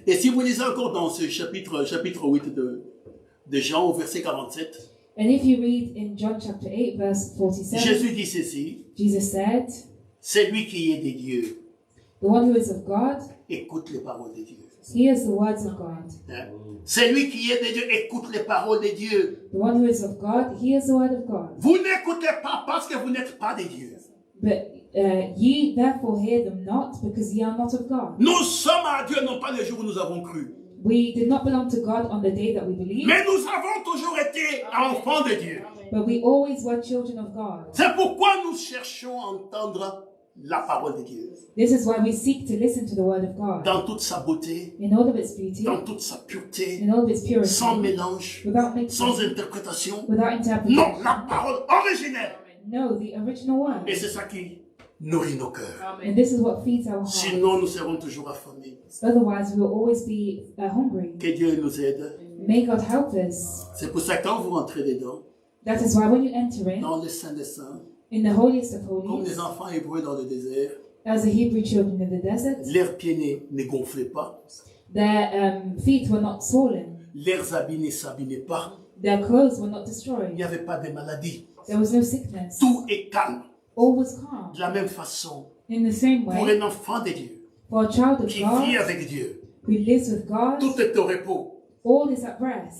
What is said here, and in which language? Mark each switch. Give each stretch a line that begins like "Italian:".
French: Et si vous lisez encore dans ce chapitre 8 de Jean, au verset 47,
English: And if you read in John chapter 8, verse 47,
French: Jésus dit ceci,
English: Jesus said,
French: celui qui est de Dieu
English: the one who is of God
French: écoute les paroles de Dieu.
English: hears the words of God.
French: Hein? Celui qui est de Dieu écoute les paroles de Dieu.
English: The one who is of God hears the word of God.
French: Vous n'écoutez pas parce que vous n'êtes pas de Dieu.
English: But ye therefore hear them not, because ye are not of God.
French: Nous sommes à Dieu, non pas le jour où nous avons cru.
English: We did not belong to God on the day that we believed,
French: Mais nous avons toujours été enfants de Dieu.
English: but we always were children of God.
French: C'est pourquoi nous cherchons à entendre la parole de Dieu.
English: This is why we seek to listen to the word of God
French: Dans toute sa beauté,
English: in all of its beauty,
French: dans toute sa pureté,
English: in all of its purity,
French: sans mélange,
English: without mixing,
French: sans interprétation.
English: without interpretation.
French: Non, la parole originelle.
English: No, the original word.
French: Et c'est ça qui nourrit nos cœurs.
English: And this is what feeds our hearts.
French: Sinon, nous serons toujours affamés.
English: Otherwise, we will always be hungry.
French: Que Dieu nous aide.
English: May God help us.
French: C'est pour ça que quand vous rentrez dedans,
English: That is why when you enter in,
French: dans le Saint des Saints,
English: in the holiest of
French: comme
English: holies,
French: les enfants hébreux dans le désert,
English: as the Hebrew children in the desert,
French: leurs pieds ne gonflaient pas,
English: their feet were not swollen,
French: leurs habits ne s'abîmaient pas,
English: their clothes were not
French: il
English: destroyed,
French: n'y avait pas de maladie.
English: there was no sickness.
French: Tout est calme.
English: All was calm.
French: De la même façon,
English: In the same
French: pour
English: way,
French: un enfant de Dieu,
English: for a child of
French: qui vit
English: God
French: avec Dieu,
English: who lives with God,
French: tout est au repos.
English: all is at rest.